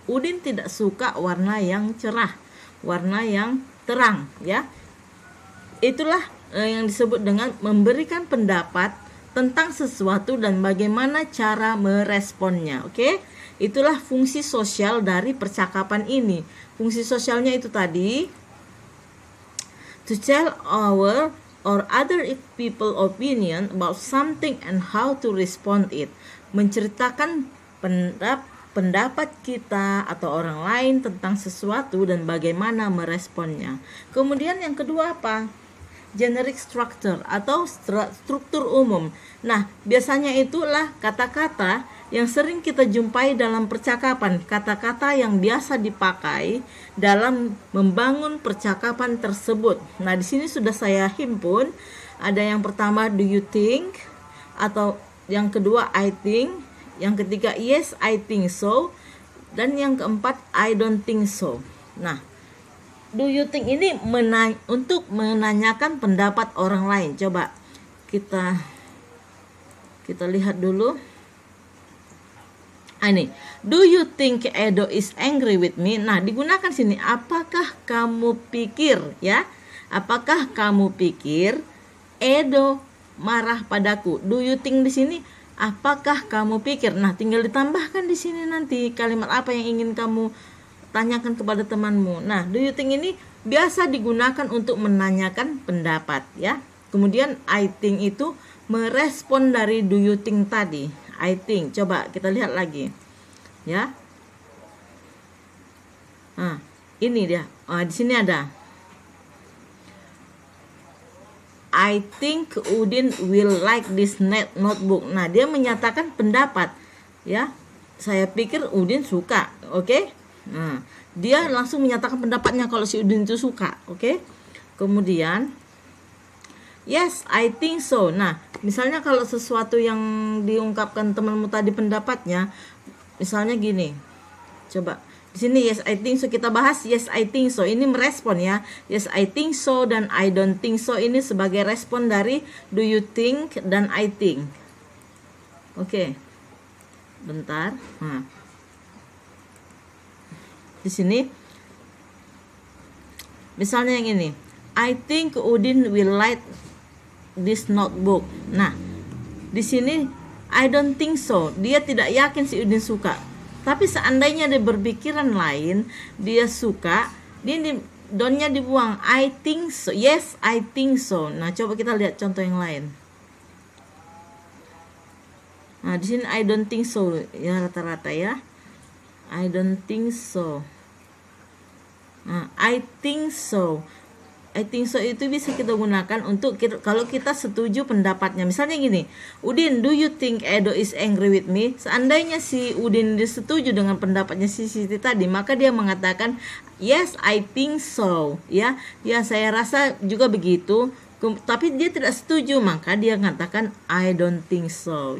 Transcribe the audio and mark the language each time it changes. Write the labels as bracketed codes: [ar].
[id] Udin tidak suka warna yang cerah, warna yang terang, ya. Itulah yang disebut dengan memberikan pendapat tentang sesuatu dan bagaimana cara meresponnya. Oke? Itulah fungsi sosial dari percakapan ini. Fungsi sosialnya itu tadi, [en] to tell our or other people opinion about something and how to respond it. [id] Menceritakan pendapat kita atau orang lain tentang sesuatu dan bagaimana meresponnya. Kemudian yang kedua apa? Generic structure atau struktur umum. Nah, biasanya itulah kata-kata yang sering kita jumpai dalam percakapan, kata-kata yang biasa dipakai dalam membangun percakapan tersebut. Nah, di sini sudah saya himpun. Ada yang pertama, do you think? Atau yang kedua, I think. Yang ketiga, [en] yes, I think so. [id] Dan yang keempat, [en] I don't think so. [id] Nah, do you think ini untuk menanyakan pendapat orang lain. Coba kita lihat dulu. [en] Ini, do you think Edo is angry with me? [id] Nah, digunakan sini, apakah kamu pikir, ya? Apakah kamu pikir Edo marah padaku? Do you think di sini, apakah kamu pikir? Nah, tinggal ditambahkan di sini nanti kalimat apa yang ingin kamu tanyakan kepada temanmu. Nah, do you think ini biasa digunakan untuk menanyakan pendapat, ya. Kemudian I think itu merespon dari do you think tadi. I think. Coba kita lihat lagi. Ya. Nah, ini dia. Di sini ada, [en] I think Udin will like this notebook. [id] Nah, dia menyatakan pendapat, ya. Saya pikir Udin suka, oke? Nah, dia langsung menyatakan pendapatnya kalau si Udin itu suka, oke? [en] Kemudian, yes, I think so. [id] Nah, misalnya kalau sesuatu yang diungkapkan temanmu tadi pendapatnya, misalnya gini. Coba di sini [en] yes, I think so, [id] kita bahas yes, I think so. Ini merespon, ya. [en] Yes, I think so dan I don't think so ini sebagai respon dari do you think dan I think. Oke. Bentar. [id] Nah, di sini misalnya yang ini, [en] I think Udin will like this notebook. [id] Nah, di sini [en] I don't think so. [id] Dia tidak yakin si Udin suka. Tapi seandainya dia berpikiran lain, dia suka, dia don't-nya dibuang. [en] I think so. Yes, I think so. [id] Nah, coba kita lihat contoh yang lain. Nah, di sini [en] I don't think so, [id] ya, rata-rata, ya. [en] I don't think so. Nah, I think so. I think so [id] itu bisa kita gunakan untuk kalau kita setuju pendapatnya. Misalnya gini, [en] Udin, do you think Edo is angry with me? [id] Seandainya si Udin setuju dengan pendapatnya si Siti tadi, maka dia mengatakan, [en] yes, I think so. [id] Ya, saya rasa juga begitu. Tapi dia tidak setuju, maka dia mengatakan I don't think so.